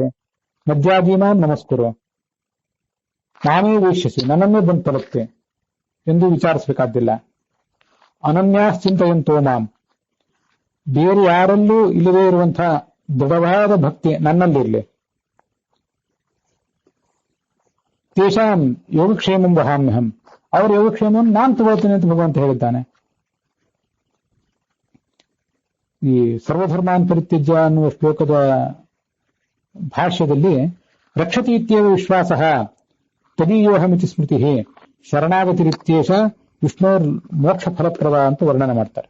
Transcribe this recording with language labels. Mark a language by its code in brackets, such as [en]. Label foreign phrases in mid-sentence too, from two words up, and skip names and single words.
[sa] ಮದ್ಯಾಜೀನಾನ್ ನಮಸ್ಕರು, [kn] ನಾನೇ ವೀಕ್ಷಿಸಿ, ನನ್ನನ್ನೇ ಬಂದು ತಲುಪ್ತೆ ಎಂದು ವಿಚಾರಿಸಬೇಕಾದ್ದಿಲ್ಲ. [sa] ಅನನ್ಯಾಶ್ಚಿಂತೆಯಂತೋ ಮಾಂ, [kn] ಬೇರೆ ಯಾರಲ್ಲೂ ಇಲ್ಲದೇ ಇರುವಂತಹ ದೃಢವಾದ ಭಕ್ತಿ ನನ್ನಲ್ಲಿರಲಿ. [sa] ತೇಷಾಂ ಯೋಗಕ್ಷೇಮಂ ವಹಾಮ್ಯಹಂ, [kn] ಅವರ ಯೋಗಕ್ಷೇಮವನ್ನು ನಾನು ತಗೊಳ್ತೀನಿ ಅಂತ ಭಗವಂತ ಹೇಳಿದ್ದಾನೆ. ಈ [sa] ಸರ್ವಧರ್ಮಾನ್ ಪರಿತ್ಯಜ್ಯ [kn] ಅನ್ನುವ ಶ್ಲೋಕದ ಭಾಷ್ಯದಲ್ಲಿ [sa] ರಕ್ಷತಿ ಇತ್ಯೇವ ವಿಶ್ವಾಸ ತದೀಯೋಹಮಿತಿ ಸ್ಮೃತಿ ಶರಣಾಗತಿರಿತ್ಯೇಷ ವಿಷ್ಣುರ್ ಮೋಕ್ಷ ಫಲಪ್ರದ [kn] ಅಂತ ವರ್ಣನೆ ಮಾಡ್ತಾರೆ.